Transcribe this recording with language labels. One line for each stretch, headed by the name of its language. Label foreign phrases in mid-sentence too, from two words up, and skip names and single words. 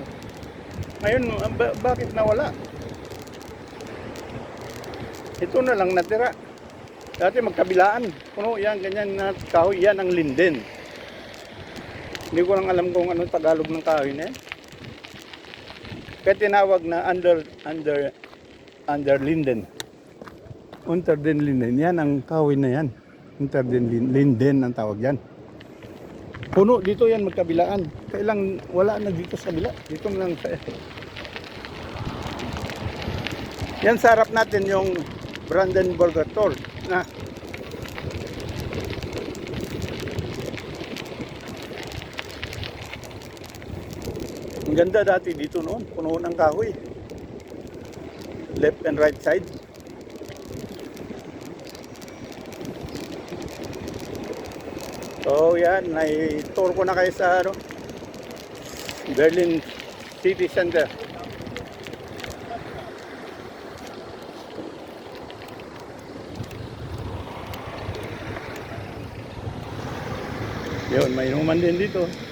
Filipino: Ngayon, bakit nawala? Ito na lang natira. Dati magkabilaan. Puno yan, ganyan na kahoy. Yan ang linden. Hindi ko lang alam kung anong Tagalog ng kahoy na yan. Kaya tinawag na under linden. Unter den linden. Yan ang kahoy na yan. Unter den linden ang tawag yan. Puno dito yan magkabilaan. Kailang wala na dito sa bila. Dito lang sa yan sa harap natin yung Brandenburger Tor na ang ganda dati dito noon, puno ng kahoy.
English: Left and right side.
Filipino: So yan, tour ko na kayo sa Berlin City Center. Yun, may inuman din dito.